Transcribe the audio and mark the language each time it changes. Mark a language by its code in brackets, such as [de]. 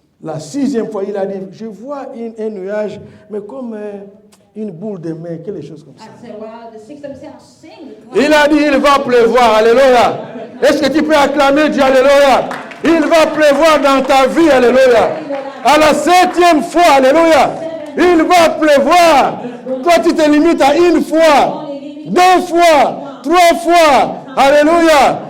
[fr] La sixième fois, il a dit, je vois un nuage, mais comme une boule de mer, quelque chose comme ça. [en] I said, well, the sixth time, I'm saying the cloud. [fr] Il a dit, il va pleuvoir, alléluia. Est-ce que tu peux acclamer Dieu, alléluia? Il va pleuvoir dans ta vie, alléluia. À la septième fois, alléluia. Il va pleuvoir. Toi, tu te limites à une fois, 2 fois, 3 fois. Alléluia.